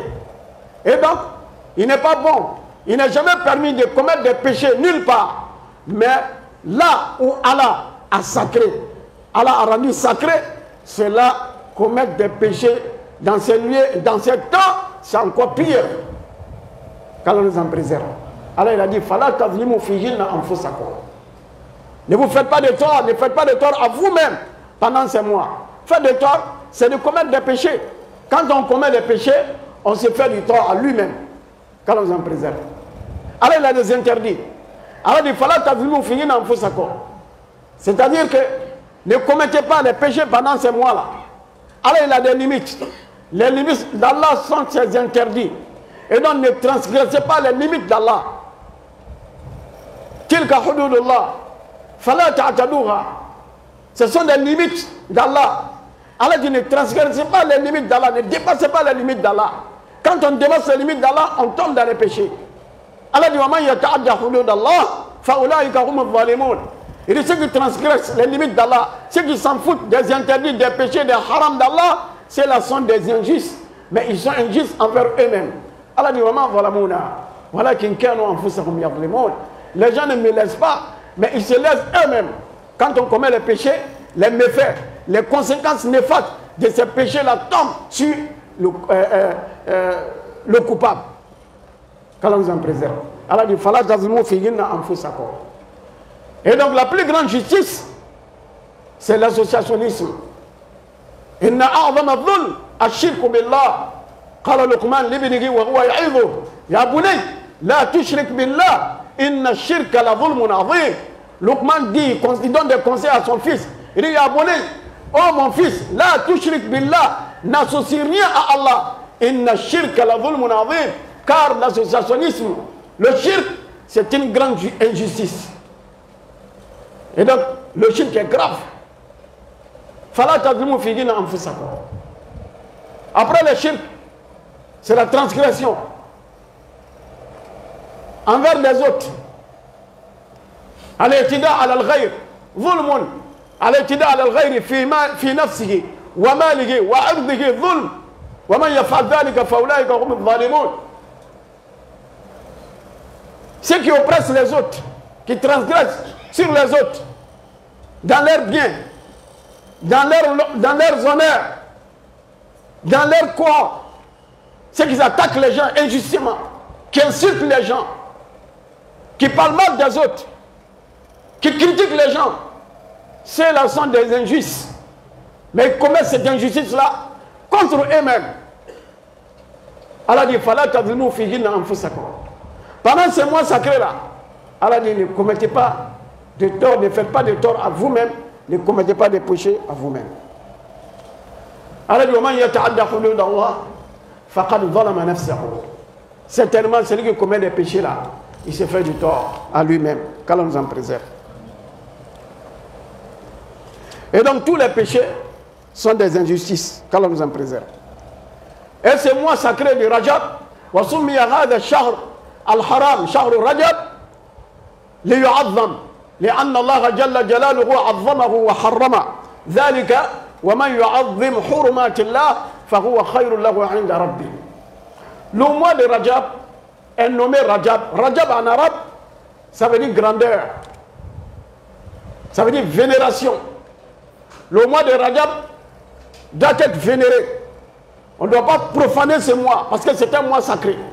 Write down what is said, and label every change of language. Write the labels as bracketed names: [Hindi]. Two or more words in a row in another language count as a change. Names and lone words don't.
[French] Et donc, il n'est pas bon, il n'est jamais permis de commettre des péchés nulle part. Mais là où Allah a sacré, Allah a rendu sacré, c'est là commettre des péchés dans ces lieux, dans ces temps, c'est encore pire. Qu'Allah nous en préserve. Allah il a dit, [Arabic] فلا تظلموا فيهن أنفسكم. [French] Ne vous faites pas de tort, ne faites pas de tort à vous-même pendant ces mois. Faire de tort, c'est de commettre des péchés. Quand on commet des péchés, on se fait du tort à lui-même. Qu'Allah nous en préserve. Allah il a des interdits. Allah dit, [Arabic] فلا تظلموا فيهن أنفسكم. [French] C'est-à-dire que ne commettez pas les péchés pendant ces mois-là. Allah il a des limites. Les limites d'Allah sont ses interdits. Et donc ne transgressez pas les limites d'Allah. [Arabic] تلك حدود الله فلا تعتدوها. [French] Ce sont des limites d'Allah. Allah dit ne transgressez pas les limites d'Allah. Ne dépassez pas les limites d'Allah. Quand on dépasse les limites d'Allah, on tombe dans les péchés. Allah dit [Arabic] ومن يتعد حدود الله فأولئك هم الظالمون. [French] Et de ceux qui transgressent les limites d'Allah, ceux qui s'en foutent des interdits, des péchés, des harams d'Allah, ceux-là sont des injustes. Mais ils sont injustes envers eux-mêmes. Allah dit, les gens ne me laissent pas, mais ils se laissent eux-mêmes. Quand on commet les péchés, les méfaits, les conséquences néfastes de ces péchés-là tombent sur le coupable. Qu'Allah nous en préserve. Allah dit, et donc la plus grande justice, c'est l'associationnisme. [Arabic] إن أعظم الظلم الشرك بالله. قال لقمان لابنه وهو يعظه يا بني لا تشرك بالله إن الشرك لظلم عظيم. [French] Luqman dit, il donne des conseils à son fils. Il dit [Arabic] يا بني, [French] oh mon fils, [Arabic] لا تشرك بالله, [French] n'associe rien à Allah. [Arabic] إن الشرك لظلم عظيم. [French] Car l'associationnisme, le shirk, c'est une grande injustice. Et donc, le shirk est grave. Après le shirk, c'est la transgression envers les autres. [Arabic] الاعتداء على الغير ظلم. الاعتداء على الغير في نفسه وماله وعرضه ظلم. ومن يفعل ذلك فأولئك هم الظالمون. [French] Ceux qui oppressent les autres, qui transgressent sur les autres, dans leurs biens, dans leurs honneurs, dans leur corps, ceux qui attaquent les gens injustement, qui insultent les gens, qui parlent mal des autres, qui critiquent les gens, ceux-là sont des injustes. Mais ils commettent cette injustice-là contre eux-mêmes. Allah dit, [Arabic] فلا تظلموا فيهن أنفسكم. [French] Pendant ces mois sacrés-là, Allah dit, ne commettez pas de tort, ne faites pas de tort à vous-même, ne commettez pas de péchés à vous-même. Allah dit, [Arabic] من يتعد حدود الله فقد ظلم نفسه. [French] Certainement, celui qui commet des péchés là, il se fait du tort à lui-même. Qu'Allah nous en préserve. Et donc, tous les péchés sont des injustices. Qu'Allah nous en préserve. Et ce mois sacré du Rajab, [Arabic] وسمي هذا الشهر الحرام شهر رجب ليعظم. لأن الله جل جلاله عظمه وحرمه ذلك ومن يعظم حرمات الله فهو خير له عند ربه. [French] Le mois de Rajab est nommé Rajab. Rajab en arabe, ça veut dire grandeur. Ça veut dire vénération. Le mois de Rajab doit être vénéré. On ne doit pas profaner ce mois parce que c'est un mois sacré.